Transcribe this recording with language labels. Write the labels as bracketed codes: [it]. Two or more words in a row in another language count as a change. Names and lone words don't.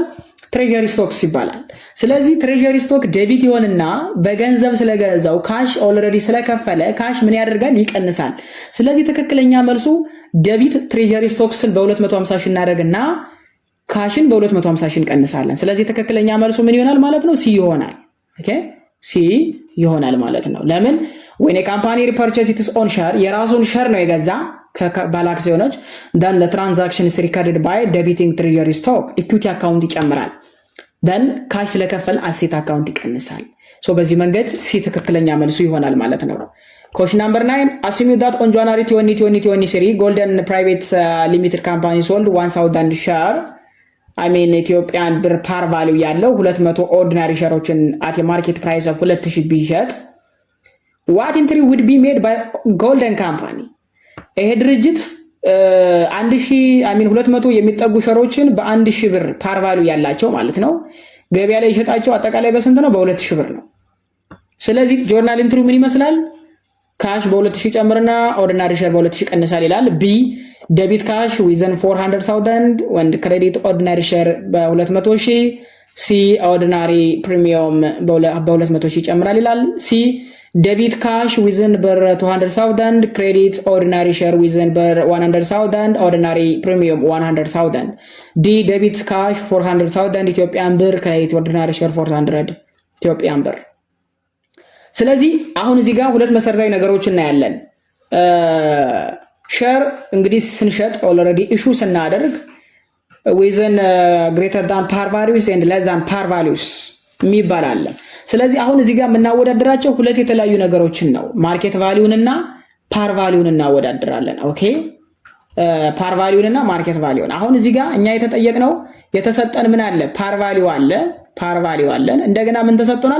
[en] treasury stocks [am] ይባላል። ስለዚህ [en] treasury stock debit [am] ይሆንና በገንዘብ ስለገዛው [en] cash already [am] ስለከፈለ ካሽ ምን ያደርጋል? ይቀንሳል። ስለዚህ ትክክለኛ መልሱ [en] debit treasury [am] ስቶክስን በ250 ሺህ እናደርግና ካሽን በ250 ሺህ እንቀንሳለን። ስለዚህ ትክክለኛ መልሱ ምን ይሆናል ማለት ነው? ሲ ይሆናል። [en] okay C [am] ይሆናል ማለት ነው። ለምን? [en] when a company repurchases its own share [am] የራሱን ሼር ነው የገዛ ከባለ አክሲዮኖች [en] then the transaction is recorded by debiting treasury stock equity account ይጨምራል then [am] ካሽ ስለከፈል [en] asset account [am] ይቀንሳል። ሶ በዚህ መንገድ ሲ ትክክለኛ መልሱ ይሆናል ማለት ነው። [en] question number 9 assume that on January 2023 Golden private limited company sold 1000 share Ethiopian birr par value [am] ያለው 200 ኦርዲናሪ ሼሮችን [en] at a market price of 2000 ቢሸጥ what entry would be made by Golden company? [am] ይሄ ድርጅት 200 የሚጠጉ ሸሮችን በ1000 ብር [en] par value [am] ያላቸው ማለት ነው ገበያ ላይ ይሸጣቸው አጠቃላይ በስንት ነው? በ2000 ብር ነው። ስለዚህ [en] journal entry [am] ምን ይመስላል? ካሽ በ2000 ጨምርና [en] ordinary share [am] በ2000 ቀንሳል ይላል። [en] B debit cash within 400,000 and credit ordinary share በ200,000 C ordinary premium [am] በ200,000 ይጨምራል ይላል። [en] C debit cash within 200,000 credit ordinary share within 100,000 ordinary premium 100,000 D debit cash 400,000 Ethiopian birr credit ordinary share 400 Ethiopian birr። [am] ስለዚህ አሁን እዚህ ጋር ሁለት መሰረታዊ ነገሮች እናያለን። ሼር እንግዲህ ስንሸጥ [en] already issue [am] ስናደርግ [en] within greater than par values and less than par values [am] የሚባል አለ። ስለዚህ አሁን እዚህ ጋር የምናወዳደራቸው ሁለት የተለያዩ ነገሮችን ነው። ማርኬት ቫልዩን እና ፓር ቫልዩን እናወዳድራለን። ኦኬ ፓር ቫልዩንና ማርኬት ቫልዩን። አሁን እዚህ ጋር እኛ የተጠየቅነው የተሰጠን ምን አለ? [en] par value [am] አለ፣ [en] par value [am] አለን። እንደገና ምን ተሰጥቶናል?